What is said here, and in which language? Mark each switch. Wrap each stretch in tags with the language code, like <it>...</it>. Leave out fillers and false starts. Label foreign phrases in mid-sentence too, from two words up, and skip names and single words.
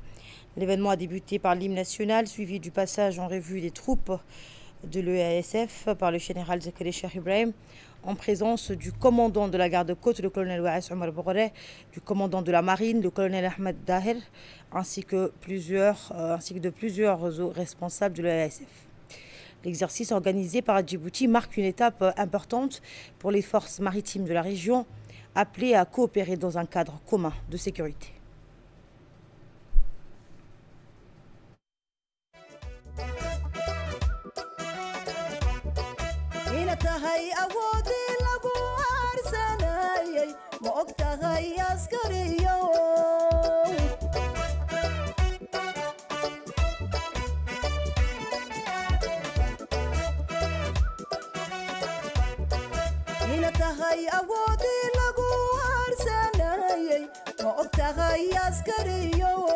<fr>L'événement a débuté par l'hymne national, suivi du passage en revue des troupes de l'EASF par le général Zakari Cheikh Ibrahim, en présence du commandant de la garde-côte, le colonel Waïs Omar Boré, du commandant de la marine, le colonel Ahmed Dahir, ainsi que de plusieurs responsables de l'EASF. L'exercice organisé par Djibouti marque une étape importante pour les forces maritimes de la région, appelées à coopérer dans un cadre commun de sécurité.</fr> <so>tahay awoodii lagu aarsanayay ma og tahay askariyo ina tahay awoodii lagu aarsanayay ma og tahay askariyo</so>